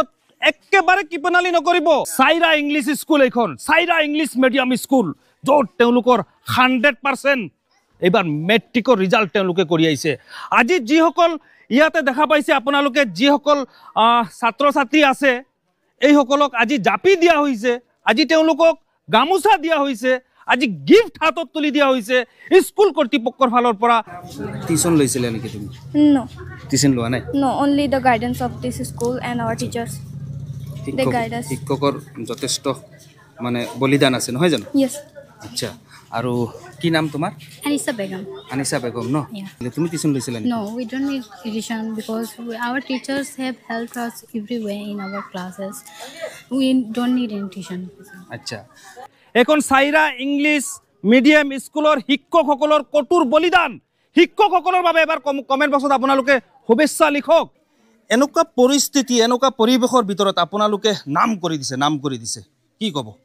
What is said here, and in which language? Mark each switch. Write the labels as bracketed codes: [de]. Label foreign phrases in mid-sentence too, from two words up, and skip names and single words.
[as] একেবাৰে কিপনালি নকৰিব চাইৰা ইংলিছ স্কুল এইখন চাইৰা ইংলিছ মিডিয়াম স্কুল য'ত তেওঁলোকৰ 100% এইবাৰ [en] matric result [as] তেওঁলোকে কৰি আহিছে আজি যিসকল ইয়াতে দেখা পাইছে আপোনালোকে যিসকল ছাত্ৰ ছাত্ৰী আছে এইসকলক আজি জাপি দিয়া হৈছে আজি তেওঁলোকক গামোচা দিয়া হৈছে আজি গিফ্ট হাতত তুলি দিয়া হৈছে স্কুল কৰ্তৃপক্ষৰ ফালৰ পৰা টিউচন লৈছিলে নেকি তুমি [en] No. [as] টিউচন লোৱা নাই [en] No, only the guidance of this school and our teachers. They guide us. [as] শিক্ষকৰ যথেষ্ট মানে বলিদান আছে নহয় জানো [en] Yes. [as] আচ্ছা আৰু কি নাম তোমাৰ [en] Anisa Begum. [as] আনিছা বেগম ন [en] Yeah. [as] তুমি টিউচন লৈছিলা নেকি [en] No, we don't need tuition because our teachers have helped us everywhere in our classes. We don't need any tuition. [as] আচ্ছা এখন চাইৰা ইংলিছ মিডিয়াম স্কুলৰ শিক্ষকসকলৰ কঠোৰ বলিদান শিক্ষকসকলৰ বাবে এবাৰ [en] comment box [as] আপোনালোকে শুভেচ্ছা লিখক এনেকুৱা পৰিস্থিতি এনেকুৱা পৰিৱেশৰ ভিতৰত আপোনালোকে নাম কৰি দিছে কি ক'ব